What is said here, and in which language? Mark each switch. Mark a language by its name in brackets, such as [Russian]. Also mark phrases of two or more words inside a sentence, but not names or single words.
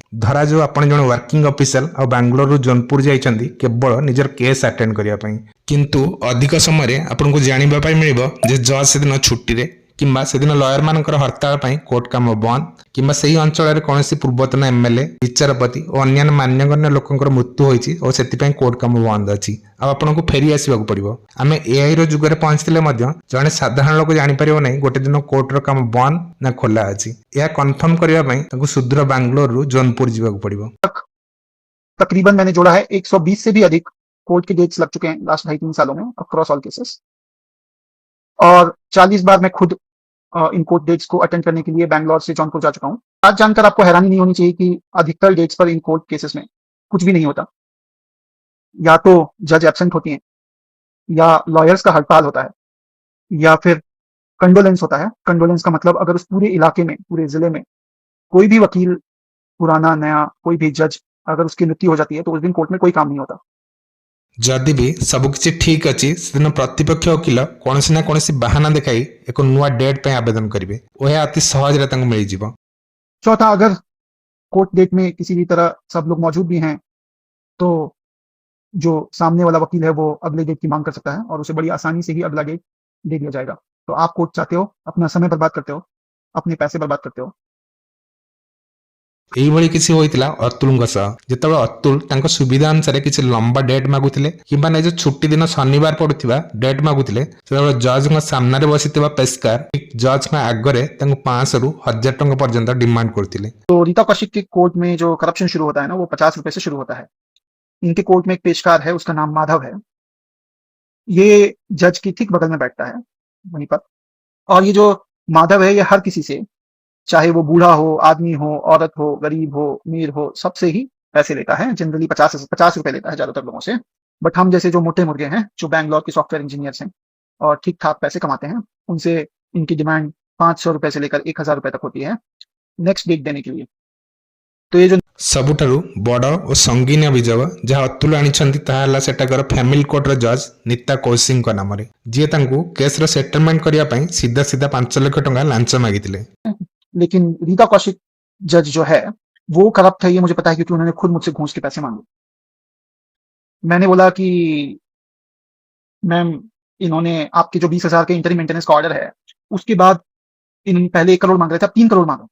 [Odia] ଧରାଯାଉ ଆପଣ ଜଣେ [English] working official [Odia] ଆଉ ବାଙ୍ଗାଲୋରରୁ ଜୋନପୁର ଯାଇଛନ୍ତି କେବଳ ନିଜର [English] case attend [Odia] କରିବା ପାଇଁ, କିନ୍ତୁ ଅଧିକ ସମୟରେ ଆପଣଙ୍କୁ ଜାଣିବା ପାଇଁ ମିଳିବ ଯେ ଜଜ୍ ସେଦିନ ଛୁଟିରେ କିମ୍ବା ସେଦିନ ଲୟରମାନଙ୍କର ହରତାଳ ପାଇଁ କୋର୍ଟ କାମ ବନ୍ଦ, କିମ୍ବା ସେହି ଅଞ୍ଚଳରେ କୌଣସି ପୂର୍ବତନ MLA, ବିଚାରପତି ଓ ଅନ୍ୟାନ୍ୟ ମାନ୍ୟଗଣ୍ୟ ଲୋକଙ୍କର ମୃତ୍ୟୁ ହୋଇଛି ଓ ସେଥିପାଇଁ କୋର୍ଟ କାମ ବନ୍ଦ ଅଛି, ଆଉ ଆପଣଙ୍କୁ ଫେରି ଆସିବାକୁ ପଡ଼ିବ। ଆମେ AIର ଯୁଗରେ ପହଞ୍ଚିଥିଲେ ମଧ୍ୟ ଜଣେ ସାଧାରଣ ଲୋକ ଜାଣିପାରିବ ନାହିଁ ଗୋଟେ ଦିନ କୋର୍ଟର କାମ ବନ୍ଦ ନା ଖୋଲା ଅଛି। ଏହା କନଫର୍ମ କରିବା ପାଇଁ ତାଙ୍କୁ ସୁଦୂର ବାଙ୍ଗାଲୋରରୁ ଜୋନପୁର ଯିବାକୁ ପଡ଼ିବ। [Hindi] तकरीबन मैंने जोड़ा है 120 से भी अधिक कोर्ट के डेट्स लग चुके हैं लास्ट 2.5-3 सालों में [English] across all cases, [Hindi] और 40 बार मैं खुद इन [English] court dates [Hindi] को अटेंड करने के लिए बैंगलोर से जौनपुर जा चुका हूँ। आज जानकर आपको हैरानी नहीं होनी चाहिए कि अधिकतर डेट्स पर इन [English] court cases [Hindi] में कुछ भी नहीं होता। या तो जज एब्सेंट होती हैं, या लॉयर्स का हड़ताल होता है, या फिर कंडोलेंस होता है। कंडोलेंस का मतलब अगर उस पूरे इलाके में, पूरे जिले में कोई भी वकील, पुराना नया कोई भी जज, अगर उसकी मृत्यु हो जाती है तो उस दिन कोर्ट में कोई काम नहीं होता। [Odia] ଯଦି ବି ସବୁକିଛି ଠିକ୍ ଅଛି ସେଦିନ ପ୍ରତିପକ୍ଷ ଓକିଲ କୌଣସି ନା କୌଣସି ବାହାନା ଦେଖାଇ ଏକ ନୂଆ ଡେଟ୍ ପାଇଁ ଆବେଦନ କରିବେ ଓ ଏହା ଅତି ସହଜରେ ତାଙ୍କୁ ମିଳିଯିବ। [Hindi] चौथा, अगर [English] court date [Hindi] में किसी भी तरह सब लोग मौजूद भी हैं तो जो सामने वाला वकील है वो अगले डेट की मांग कर सकता है और उसे बड़ी आसानी से ही अगला डेट दे दिया जाएगा। तो आप कोर्ट चाहते हो, अपना समय बर्बाद करते हो, अपने पैसे बर्बाद करते हो। [Odia] ଏଇଭଳି କିଛି ହୋଇଥିଲା ଅତୁଲଙ୍କ ସହ। ଯେତେବେଳେ ଅତୁଲ ତାଙ୍କ ସୁବିଧା ଅନୁସାରେ କିଛି ଲମ୍ବା ଡେଟ୍ ମାଗୁଥିଲେ କିମ୍ବା ନିଜ ଛୁଟି ଦିନ ଶନିବାର ପଡୁଥିବା ଡେଟ୍ ମାଗୁଥିଲେ, ସେତେବେଳେ ଜଜ୍ଙ୍କ ସାମ୍ନାରେ ବସିଥିବା ପେସ୍କାର ଠିକ୍ ଜଜ୍ଙ୍କ ଆଗରେ ତାଙ୍କୁ 500ରୁ 1000 ଟଙ୍କା ପର୍ଯ୍ୟନ୍ତ ଡିମାଣ୍ଡ କରୁଥିଲେ। [Hindi] तो रीता कौशिक के कोर्ट में जो करप्शन शुरू होता है ना, वो 50 रुपए से शुरू होता है। इनके कोर्ट में एक पेशकार है, उसका नाम माधव है। ये जज की ठीक बगल में बैठता है वहीं पर, और ये जो माधव है ये हर किसी से, चाहे वो बूढ़ा हो, आदमी हो, औरत हो, गरीब हो, अमीर हो, सबसे ही पैसे लेता है। जनरली 50 रुपए लेता है ज्यादातर लोगों से। बट हम जैसे जो मोटे मुर्गे हैं, जो बैंगलोर के [English] software engineers [Hindi] हैं और ठीक ठाक पैसे कमाते हैं, उनसे इनकी डिमांड 500 रुपए से लेकर 1000 रुपए तक होती है [English] next date [Hindi] देने के लिए। तो ये जो [Odia] ସବୁଠାରୁ ବଡ଼ ଓ ସଙ୍ଗୀନ ଅଭିଯୋଗ ଯାହା ଅତୁଲ ଆଣିଛନ୍ତି ତାହା ହେଲା ସେଠାକାର [English] family courtର [Odia] ଜଜ୍ ନୀତା କୌଶିକଙ୍କ ନାମରେ, ଯିଏ ତାଙ୍କୁ କେସ୍ର ସେଟଲମେଣ୍ଟ କରିବା ପାଇଁ ସିଧା ସିଧା 5 ଲକ୍ଷ ଟଙ୍କା ଲାଞ୍ଚ ମାଗିଥିଲେ। [Hindi] लेकिन रीता कौशिक जज जो है वो करप्ट है, ये मुझे पता है, क्योंकि उन्होंने खुद मुझसे घूस के पैसे मांगे। मैंने बोला कि मैम, इन्होंने आपके जो 20,000 के [English] interim maintenance [Hindi] का ऑर्डर है उसके बाद इन पहले 1 करोड़ मांग रहे थे, अब 3 करोड़ मांगो।